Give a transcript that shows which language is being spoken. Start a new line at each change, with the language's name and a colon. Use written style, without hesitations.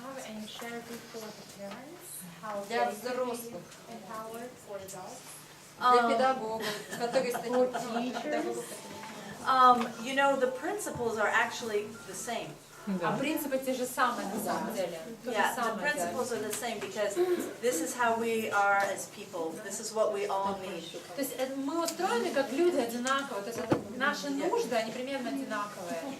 Russian: Есть что-то для взрослых, для педагогов, которые стали
English: You know, the principles are actually the same.
Russian: А принципы те же самые на самом деле. То же
English: Yeah, the
Russian: самое, да.
English: principles are the same because this is how we are as people. This is what we all need.
Russian: То есть мы устроены как люди одинаково, то есть это наши нужды, они примерно одинаковые.